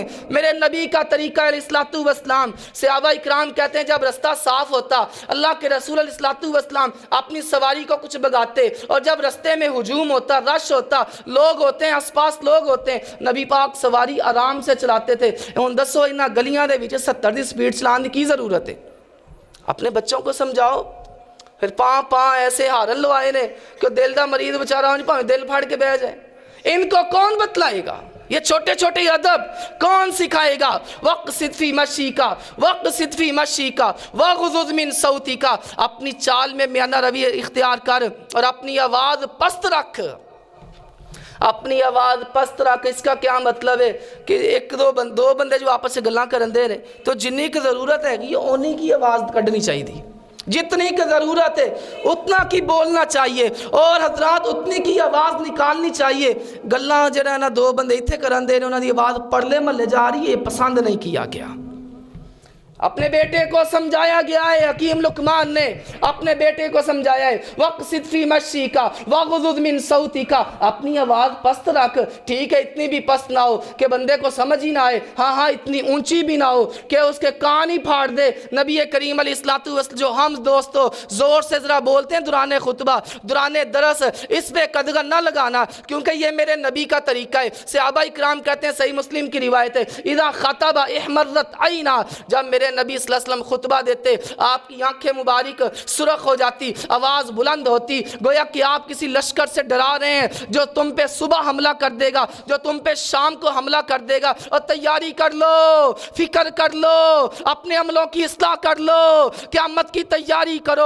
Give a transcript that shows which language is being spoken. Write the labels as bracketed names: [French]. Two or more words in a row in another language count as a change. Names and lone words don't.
[Urdu] میرے نبی کا طریقہ [Arabic] علیہ الصلوۃ والسلام، [Urdu] صحابہ اکرام کہتے ہیں جب رستہ صاف ہوتا اللہ کے رسول [Arabic] علیہ الصلوۃ والسلام [Urdu] اپنی سواری کو کچھ بگاتے، اور جب رستے میں ہجوم ہوتا، رش ہوتا، لوگ ہوتے ہیں، آس پاس لوگ ہوتے ہیں، نبی پاک سواری آرام سے چلاتے تھے۔ [Punjabi] ہن دسو انہاں گلیاں دے وچ 70 دی سپیڈ چلان دی کی ضرورت ہے؟ [Urdu] اپنے بچوں کو سمجھاؤ۔ [Punjabi] پھر پاں ایسے ہارن لوائے نے کہ دل دا مریض بچارا ہوں پاں دل پھاڑ کے بیٹھ جائے، [Urdu] ان کو کون بتلائے گا؟ یہ چھوٹے چھوٹے ادب کون سکھائے گا؟ [Arabic] وَاقْصِدْ فِي مَشِيكَ وَاغْضُضْ مِنْ صَوْتِكَ، [Urdu] اپنی چال میں میانہ روی اختیار کر اور اپنی آواز پست رکھ، اپنی آواز پست رکھ۔ اس کا کیا مطلب ہے کہ ایک دو بندے جو آپس سے [Punjabi] گلاں کرن دے رہے [Urdu] تو جنی کی ضرورت ہے یہ انہی کی آواز کڈنی چاہیے تھی، جتنی کی ضرورت ہے اتنا کی بولنا چاہیے، اور حضرات اتنی کی آواز نکالنی چاہیے۔ [Punjabi] گلاں جڑا نا دو بندے ایتھے کرن دے رہے انہاں دی آواز پرلے محلے جا رہی ہے، [Urdu] یہ پسند نہیں کیا گیا۔ اپنے بیٹے کو سمجھایا گیا ہے، حکیم لقمان نے اپنے بیٹے کو سمجھایا ہے [Arabic] وَقْصِدْ فِي مَشْيِكَ وَغْضُضْ مِنْ صَوْتِكَ، [Urdu] اپنی آواز پست رکھ، ٹھیک ہے اتنی بھی پست نہ ہو کہ بندے کو سمجھ ہی نہ آئے، ہاں اتنی اونچی بھی نہ ہو کہ اس کے کان ہی پھاڑ دے۔ نبی کریم [Arabic] علیہ الصلوۃ [Urdu] جو ہم دوستو زور سے ذرا بولتے ہیں دوران خطبہ دوران درس، اس پہ قدغن نہ لگانا کیونکہ یہ میرے نبی کا طریقہ ہے۔ صحابہ اکرام کہتے ہیں، صحیح مسلم کی روایت ہے، [Arabic] اذا خطب احمرت عینا، [Urdu] جب میرے نبی [Arabic] صلی اللہ علیہ وسلم [Urdu] خطبہ دیتے آپ کی آنکھیں مبارک سرخ ہو جاتی، آواز بلند ہوتی، گویا کہ آپ کسی لشکر سے ڈرا رہے ہیں جو تم پہ صبح حملہ کر دے گا، جو تم پہ شام کو حملہ کر دے گا، اور تیاری کر لو، فکر کر لو، اپنے عملوں کی اصلاح کر لو، قیامت کی تیاری کرو۔